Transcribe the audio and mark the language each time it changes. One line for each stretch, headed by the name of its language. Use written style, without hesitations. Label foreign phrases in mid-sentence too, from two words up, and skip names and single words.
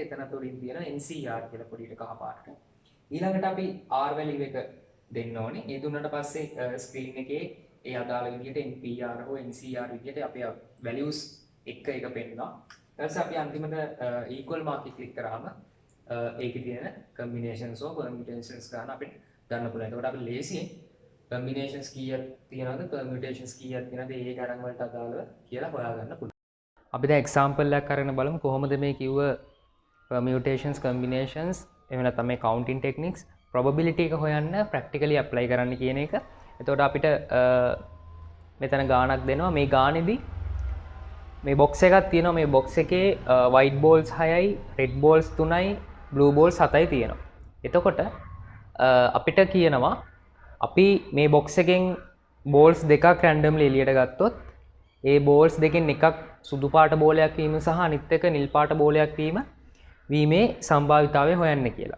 Sinhala: එතන උඩින් තියෙන NCR කියලා පොඩියට කහ පාටට. ඊළඟට අපි R value එක දෙන්න ඕනේ. ඒ දුන්නට පස්සේ screen එකේ ඒ අදාළ විදිහට NPR හෝ NCR විදිහට අපේ values එක පෙන්නනවා. ඊට පස්සේ අපි අන්තිමට
English: equal mark
Sinhala: එක click කරාම ඒකේ තියෙන
English: combinations or permutations
Sinhala: ගන්න අපිට ගන්න පුළුවන්. එතකොට අපි ලේසියෙන් combinations කීයක් තියෙනවද permutations කීයක් තියෙනවද ඒ ගණන් වලට අදාළව කියලා හොයාගන්න පුළුවන්. අපි දැන් example එකක් අරගෙන බලමු කොහොමද මේ කිව්ව
English: permutations, combinations
Sinhala: එහෙම නැත්නම් මේ
English: counting techniques probability
Sinhala: එක හොයන්න
English: practically apply
Sinhala: කරන්න කියන එක. එතකොට අපිට මෙතන ගාණක් දෙනවා. මේ ගාණේදී මේ box එකක් තියෙනවා. මේ box එකේ
English: white balls
Sinhala: 6යි,
English: red balls
Sinhala: 3යි,
English: blue balls
Sinhala: 7යි තියෙනවා. එතකොට අපිට කියනවා අපි මේ box එකෙන් balls දෙකක් randomly එළියට ගත්තොත් ඒ balls දෙකෙන් එකක් සුදු පාට බෝලයක් වීම සහ අනිත් එක නිල් පාට බෝලයක් වීමේ සම්භාවිතාවය හොයන්න කියලා.